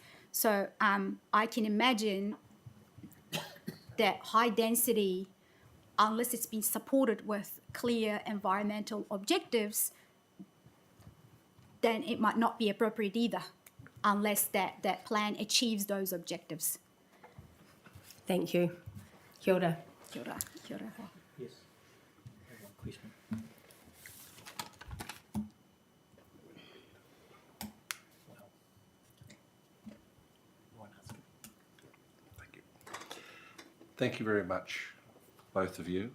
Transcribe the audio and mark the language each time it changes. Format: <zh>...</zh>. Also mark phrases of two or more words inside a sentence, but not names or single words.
<en>So I can imagine that high density, unless it's been supported with clear environmental objectives, then it might not be appropriate either, unless that plan achieves those objectives. Thank you.</en> <mi>Kia ora. Kia ora. Kia ora.</mi> <en>Yes. Question. Thank you very much, both of you.</en>